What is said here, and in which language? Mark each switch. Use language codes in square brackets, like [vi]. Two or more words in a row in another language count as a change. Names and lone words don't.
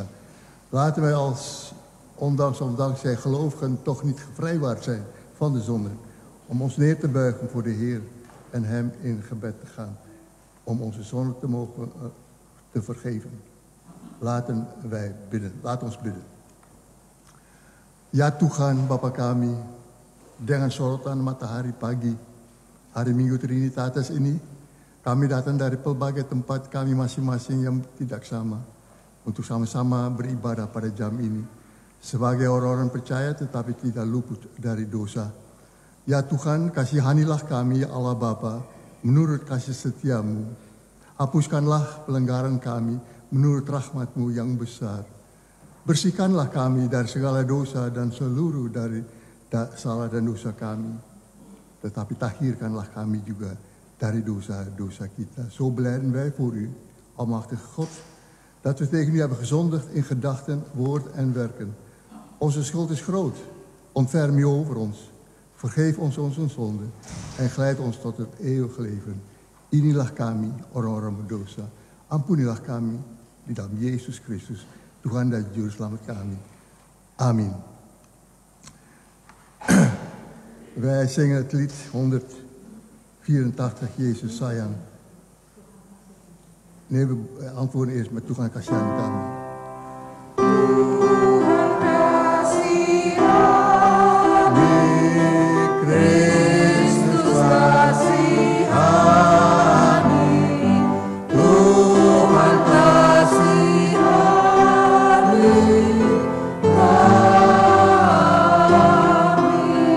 [nl] Laten wij ondanks zij gelovigen toch niet gevrijwaard zijn van de zonde, om ons neer te buigen voor de Heer en Hem in gebed te gaan, om onze zonde te mogen te vergeven. Laten wij bidden. Laat ons bidden. [id] Ya Tuhan Bapa kami, dengan sorotan matahari pagi, hari Minggu Trinitatis ini, kami datang dari pelbagai tempat kami masing-masing yang tidak sama, untuk sama-sama beribadah pada jam ini, sebagai orang-orang percaya tetapi tidak luput dari dosa. Ya Tuhan, kasihanilah kami ya Allah Bapa, menurut kasih setiamu. Hapuskanlah pelanggaran kami, menurut rahmat-Mu yang besar. Bersihkanlah kami dari segala dosa dan seluruh dari salah dan dosa kami. Tetapi tahirkanlah kami juga dari dosa-dosa kita. [nl] Zo blijden wij voor u, almachtige God, dat we tegen u hebben gezondigd in gedachten, woord en werken. Onze schuld is groot. Ontferm u over ons. Vergeef ons onze zonden en geleid ons tot het eeuwige leven. [id] Inilah kami orang-orang berdosa. Ampunilah kami di dalam Yesus Kristus, Tuhan dan Juru Selamat kami. Amin. [nl] Wij zingen het lied 184, Jezus sayang. Nee, we antwoorden eerst met [id] Tuhan kasihani kami. Tuhan kasihani, Kristus kasihani, Tuhan kasihani kami.